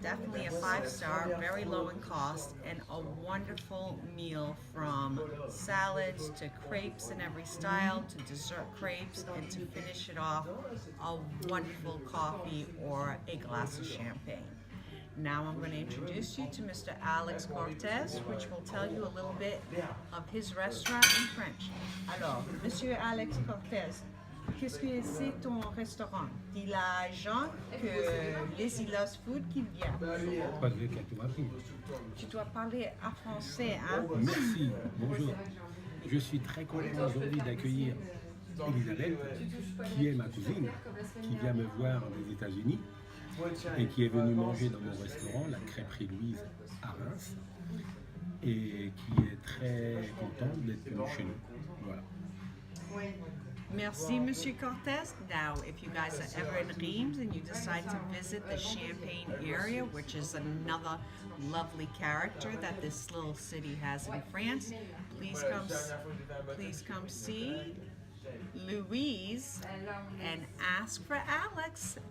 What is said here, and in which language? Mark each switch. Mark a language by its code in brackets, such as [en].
[en] Definitely a 5-star, very low in cost, and a wonderful meal from salads to crepes in every style to dessert crepes, and to finish it off, a wonderful coffee or a glass of champagne. Now I'm going to introduce you to Mr. Alex Cortez, which will tell you a little bit of his restaurant in French. [fr] Alors, Monsieur Alex Cortez, qu'est-ce que c'est ton restaurant? Dis à Jean que Lizzy Loves Food qui vient. Tu dois parler en français, hein? Merci, bonjour. Je suis très content aujourd'hui d'accueillir Elisabeth, qui est ma cousine, qui vient me voir des États-Unis et qui est venue manger dans mon restaurant, la crêperie Louise à Reims, et qui est très contente d'être venue chez nous. Voilà. Merci, Monsieur Cortez. [en] Now, if you guys are ever in Reims and you decide to visit the Champagne area, which is another lovely character that this little city has in France, please come see Louise and ask for Alex.